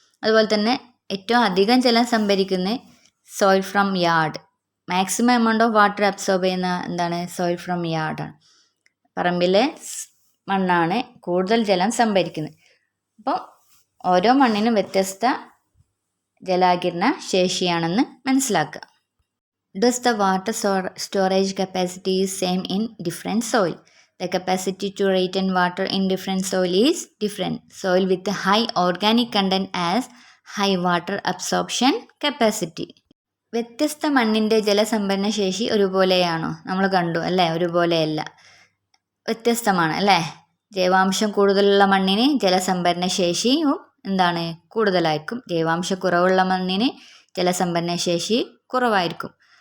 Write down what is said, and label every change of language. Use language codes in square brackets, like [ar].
[ml] അതുപോലെ തന്നെ ഏറ്റവും അധികം ജലം സംഭരിക്കുന്ന [en] Soil from yard. Maximum amount of water absorb [ml] ചെയ്യുന്ന എന്താണ്, [en] Soil from യാർഡാണ്. [ml] പറമ്പിലെ മണ്ണാണ് കൂടുതൽ ജലം സംഭരിക്കുന്നത്. അപ്പം ഓരോ മണ്ണിനും വ്യത്യസ്ത ജലാകിരണ ശേഷിയാണെന്ന് മനസ്സിലാക്കുക. [en] Does the water storage capacity is same in different soil? The capacity to retain water in different soil is different. Soil with high organic content has high water absorption capacity. [ml] വ്യത്യസ്ത മണ്ണിൻ്റെ ജലസംഭരണ ശേഷി ഒരുപോലെയാണോ? നമ്മൾ കണ്ടു അല്ലേ, ഒരുപോലെയല്ല, വ്യത്യസ്തമാണ് അല്ലേ. ജൈവാംശം കൂടുതലുള്ള മണ്ണിന് ജലസംഭരണ ശേഷിയും എന്താണ്, കൂടുതലായിരിക്കും. ജൈവാംശം കുറവുള്ള മണ്ണിന് ജലസംഭരണ ശേഷി കുറവായിരിക്കും.